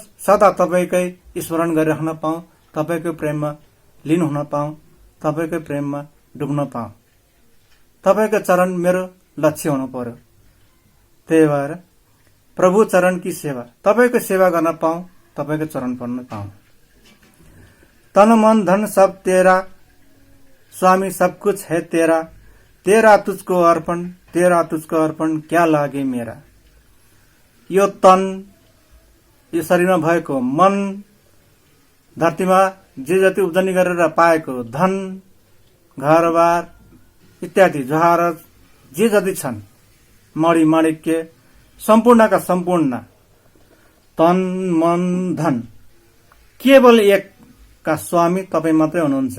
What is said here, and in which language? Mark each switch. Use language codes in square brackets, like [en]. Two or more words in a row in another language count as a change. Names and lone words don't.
[ne] सदा तपाईँकै स्मरण गरिराख्न पाऊँ, तपाईँकै प्रेममा लीन हुन पाऊँ, तपाईँकै प्रेममा डुब्न पाऊँ। तपाईँको चरण मेरो लक्ष्य हुनु पर्यो। त्यही भएर [hi] प्रभु चरण की सेवा, [ne] तपाईँको सेवा गर्न पाऊँ, तपाईँको चरण पढ्न पाऊँ। [hi] तन मन धन सब तेरा स्वामी, सब कुछ है तेरा, तेरा तुझको अर्पण, तेरा तुझको अर्पण, क्या लागे मेरा। [ne] यो तन, यो शरीरमा भएको मन, धरतीमा जे जति उब्जनी गरेर पाएको धन, घरबार इत्यादि जवाहरत जे जति छन्, मणि माणिक्य, सम्पूर्णका सम्पूर्ण तन मन धन केवल एकका स्वामी तपाईँ मात्रै हुनुहुन्छ।